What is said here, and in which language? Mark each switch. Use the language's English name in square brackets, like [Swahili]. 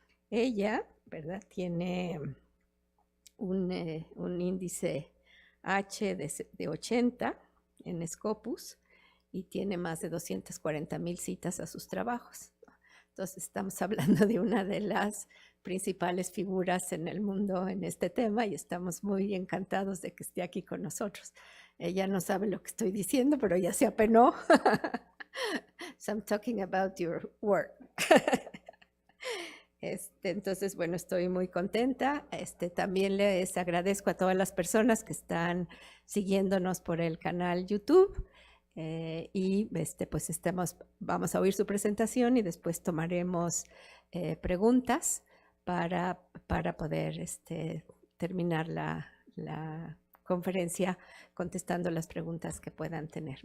[Spanish] Ella, ¿verdad?, tiene un índice H de 80 en Scopus y tiene más de 240,000 citas a sus trabajos. Entonces estamos hablando de una de las principales figuras en el mundo en este tema y estamos muy encantados de que esté aquí con nosotros. Ella no sabe lo que estoy diciendo, pero ya se apenó. [English] So I'm talking about your work. [Spanish] Entonces, bueno, estoy muy contenta. También les agradezco a todas las personas que están siguiéndonos por el canal YouTube. Y pues vamos a oír su presentación y después tomaremos preguntas para poder terminar la conferencia contestando las preguntas que puedan tener.